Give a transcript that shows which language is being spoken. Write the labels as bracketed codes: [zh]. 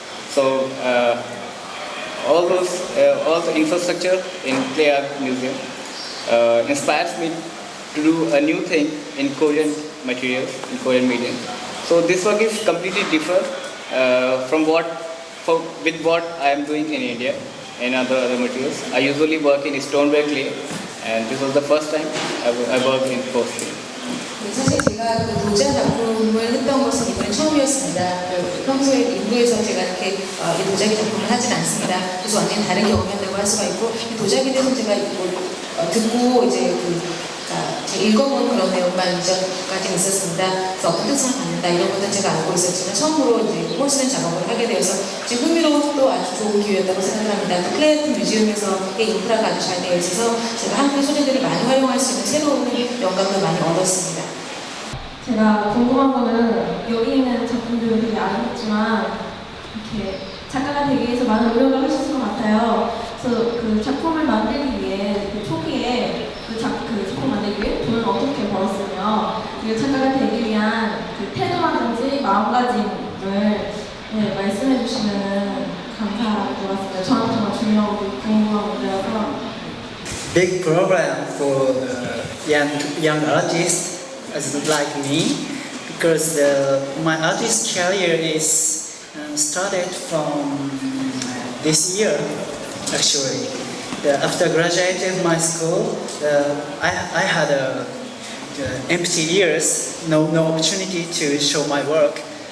[en] So all the infrastructure in clay art museum inspires me to do a new thing in Korean materials, in Korean medium. So this work is completely different from what I am doing in India and other materials. I usually work in stoneware clay, and this was the first time I worked in porcelain. [ko] 사실 제가 그 도자 작품을 했던 것은 이번에 처음이었습니다. 평소에 인도에서 제가 이렇게 도자기 작품을 하진 않습니다. 그래서 완전히 다른 경험이었다고 할 수가 있고 이 도자기에 대해서 제가 듣고 이제 제가 읽어본 그런 내용만 이전까지 있었습니다. 그래서 어떤 특성을 갖는다 이런 것은 제가 알고 있었지만 처음으로 이제 홀수는 작업을 하게 되어서 지금 흥미롭고 아주 좋은 기회였다고 생각합니다. 또 클레이튼 뮤지엄에서의 인프라가 아주 잘 되어 있어서 제가 한국의 소재들을 많이 활용할 수 있는 새로운 영감을 많이 얻었습니다. 제가 궁금한 거는 여기 있는 작품들은 되게 아름답지만 이렇게 작가가 되기 위해서 많은 노력을 하셨을 것 같아요. 그래서 그 작품을 만들기 위해 그 초기에 그 작품 만들기 위해 돈을 어떻게 벌었으며 그리고 작가가 되기 위한 그 태도라든지 마음가짐을 말씀해 주시면 감사할 것 같습니다. 저한테 정말 중요하고 궁금한 문제라서. [en] Big problem for the young artists as like me, because my artist career is started from this year actually. After graduating my school, I had empty years, no opportunity to show my work.